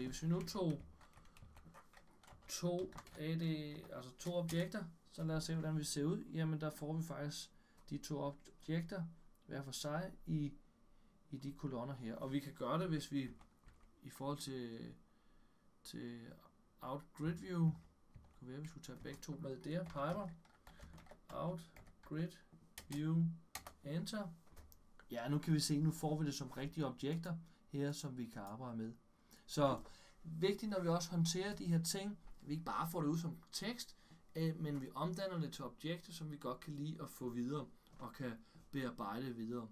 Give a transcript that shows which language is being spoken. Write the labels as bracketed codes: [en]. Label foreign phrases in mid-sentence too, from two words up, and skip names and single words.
[da] Hvis vi nu tog to objekter, så lad os se, hvordan vi ser ud. Jamen der får vi faktisk de to objekter hver for sig i de kolonner her. Og vi kan gøre det, hvis vi i forhold til out grid view, det kunne være, at vi skulle tage begge to med der, piper, out grid view, enter. Ja, nu kan vi se, nu får vi det som rigtige objekter her, som vi kan arbejde med. Så vigtigt, når vi også håndterer de her ting, vi ikke bare får det ud som tekst, men vi omdanner det til objekter, som vi godt kan lide at få videre og kan bearbejde videre.